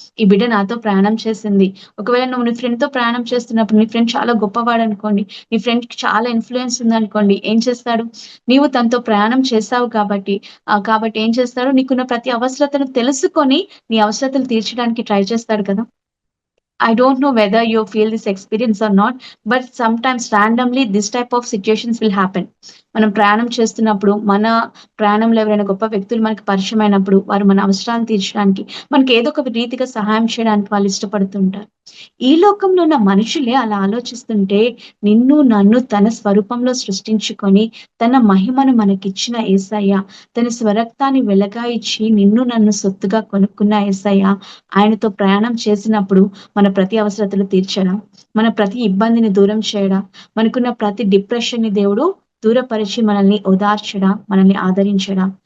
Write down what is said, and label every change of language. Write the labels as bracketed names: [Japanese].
[Telugu] ఈ బిడ్డ నాతో ప్రయాణం చేసింది. ఒకవేళ నువ్వు నీ ఫ్రెండ్ తో ప్రయాణం చేస్తున్నప్పుడు నీ ఫ్రెండ్ చాలా గొప్పవాడు అనుకోండి, నీ ఫ్రెండ్ కి చాలా ఇన్ఫ్లుయెన్స్ ఉందనుకోండి, ఏం చేస్తాడు? నీవు తనతో ప్రయాణం చేసావు కాబట్టి ఏం చేస్తాడు? నీకున్న ప్రతి అవసరతను తెలుసుకొని నీ అవసరతలు తీర్చడానికి ట్రై చేస్తాడు కదా. [English] I don't know whether you feel this experience or not, but sometimes randomly this type of situations will happen. [Telugu] మనం ప్రయాణం చేస్తున్నప్పుడు మన ప్రయాణంలో ఎవరైనా గొప్ప వ్యక్తులు మనకు పరిచయం అయినప్పుడు వారు మన అవసరాలను తీర్చడానికి మనకి ఏదో ఒక రీతిగా సహాయం చేయడానికి వాళ్ళు ఇష్టపడుతుంటారు. ఈ లోకంలో ఉన్న మనుషులే అలా ఆలోచిస్తుంటే నిన్ను నన్ను తన స్వరూపంలో సృష్టించుకొని తన మహిమను మనకిచ్చిన యేసయ్య, తన స్వరక్తాన్ని వెలగా ఇచ్చి నిన్ను నన్ను సొత్తుగా కొనుక్కున్న యేసయ్య ఆయనతో ప్రయాణం చేసినప్పుడు మన ప్రతి అవసరతలు తీర్చడా, మన ప్రతి ఇబ్బందిని దూరం చేయడా, మనకున్న ప్రతి డిప్రెషన్ ని దేవుడు దూరపరిచి మనల్ని ఓదార్చడా, మనల్ని ఆదరించడా.